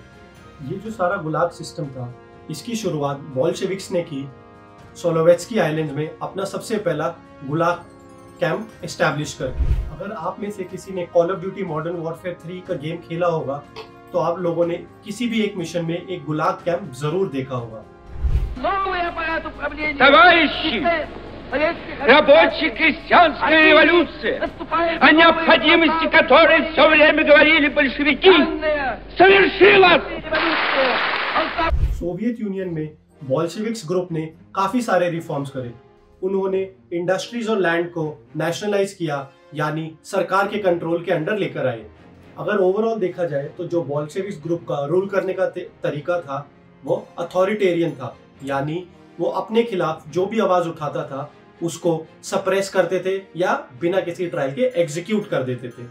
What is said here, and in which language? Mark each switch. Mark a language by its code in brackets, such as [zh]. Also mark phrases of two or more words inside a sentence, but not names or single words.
[hi] ये जो सारा [en] gulag system [hi] था, इसकी शुरुआत बोल्शेविक्स ने की सोलोवेत्स्की आइलैंड में अपना सबसे पहला [en] gulag camp establish [hi] करके। अगर आप में से किसी ने कॉल ऑफ ड्यूटी मॉडर्न वॉरफेयर 3 का गेम खेला होगा तो आप लोगों ने किसी भी एक मिशन में एक [en] gulag camp [hi] जरूर देखा होगा। [ru] Рабочая крестьянская революция, о необходимости которой все время говорили большевики, совершилась! [hi] सोवियत यूनियन में [en] Bolsheviks group [hi] ने काफी सारे रिफॉर्म्स करे। उन्होंने इंडस्ट्रीज और लैंड को नेशनलाइज किया, यानी सरकार के कंट्रोल के अंडर लेकर आए। अगर ओवरऑल देखा जाए तो जो [en] Bolsheviks group [hi] का रूल करने का तरीका था वो अथॉरिटेरियन था, यानी वो अपने खिलाफ जो भी आवाज उठाता था उसको सप्रेस करते थे या बिना किसी ट्रायल के एग्जीक्यूट कर देते थे।